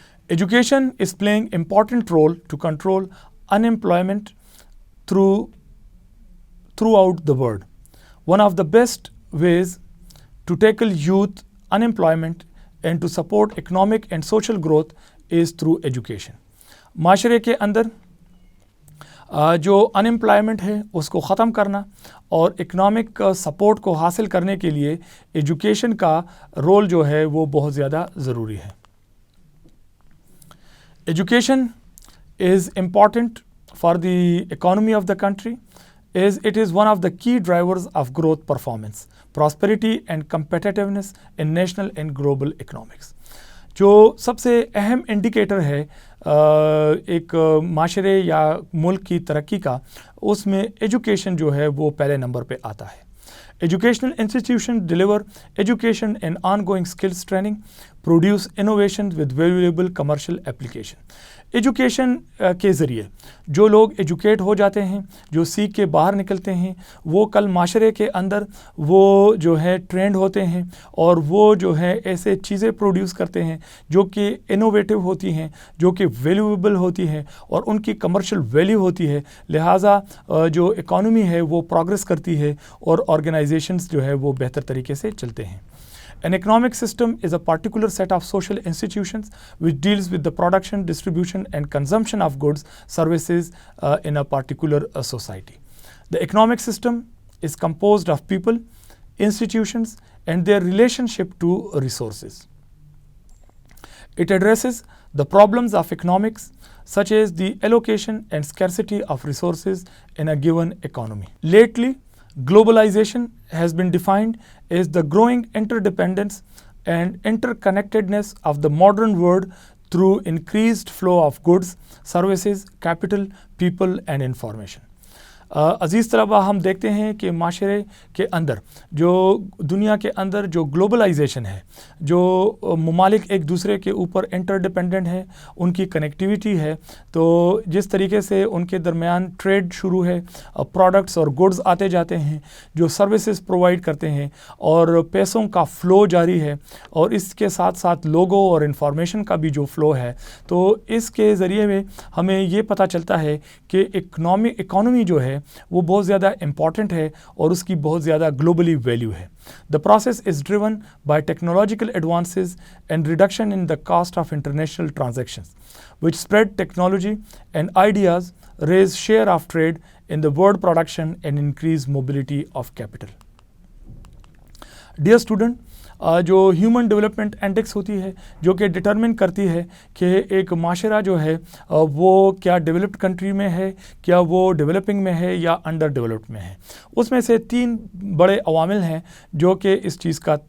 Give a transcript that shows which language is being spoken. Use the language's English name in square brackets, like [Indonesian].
[English] Education is playing important role to control unemployment throughout the world. One of the best ways to tackle youth unemployment and to support economic and social growth is through education. [Urdu] معاشرے کے اندر جو unemployment ہے اس کو ختم کرنا اور economic support کو حاصل کرنے کے لیے ایجوکیشن کا رول جو ہے وہ بہت زیادہ ضروری ہے. [English] Education is important for the economy of the country as it is one of the key drivers of growth, performance, prosperity and competitiveness in national and global economics. [Urdu] جو سب سے اہم انڈیکیٹر ہے ایک معاشرے یا ملک کی ترقی کا, اس میں ایجوکیشن جو ہے وہ پہلے نمبر پہ آتا ہے. [English] Educational institutions deliver education and ongoing skills training, produce innovations with valuable commercial application. [Urdu] Education کے ذریعے جو لوگ ایجوکیٹ ہو جاتے ہیں, جو سیکھ کے باہر نکلتے ہیں, وہ کل معاشرے کے اندر وہ جو ہے ٹرینڈ ہوتے ہیں اور وہ جو ہے ایسے چیزیں پروڈیوس کرتے ہیں جو کہ انوویٹو ہوتی ہیں, جو کہ ویلیویبل ہوتی ہیں اور ان کی کمرشل ویلیو ہوتی ہے. لہٰذا جو اکانومی ہے وہ پروگریس کرتی ہے اور آرگنائزیشنز جو ہے وہ بہتر طریقے سے چلتے ہیں. [English] An economic system is a particular set of social institutions which deals with the production, distribution and consumption of goods, services in a particular society. The economic system is composed of people, institutions and their relationship to resources. It addresses the problems of economics such as the allocation and scarcity of resources in a given economy. Lately, globalization has been defined as the growing interdependence and interconnectedness of the modern world through increased flow of goods, services, capital, people and information. [Urdu] عزیز طلبہ, ہم دیکھتے ہیں کہ معاشرے کے اندر جو دنیا کے اندر جو گلوبلائزیشن ہے, جو ممالک ایک دوسرے کے اوپر انٹر ڈپینڈنٹ ہیں, ان کی کنیکٹیویٹی ہے, تو جس طریقے سے ان کے درمیان ٹریڈ شروع ہے, پروڈکٹس اور گڈز آتے جاتے ہیں, جو سروسز پرووائڈ کرتے ہیں اور پیسوں کا فلو جاری ہے, اور اس کے ساتھ ساتھ لوگوں اور انفارمیشن کا بھی جو فلو ہے, تو اس کے ذریعے میں ہمیں یہ پتہ چلتا ہے کہ اکانومی جو ہے وہ بہت زیادہ امپورٹنٹ ہے اور اس کی بہت زیادہ گلوبلی ویلیو ہے. [English] The process is driven by technological advances and reduction in the cost of international transactions, which spread technology and ideas, raise share of trade in the world production and increase mobility of capital. Dear student, [Urdu] جو human development index ہوتی ہے, جو کہ determine کرتی ہے کہ ایک معاشرہ جو ہے وہ کیا ڈیولپڈ کنٹری میں ہے, کیا وہ ڈیولپنگ میں ہے یا انڈر ڈیولپڈ میں ہے, اس میں سے 3 بڑے عوامل ہیں جو کہ اس چیز کا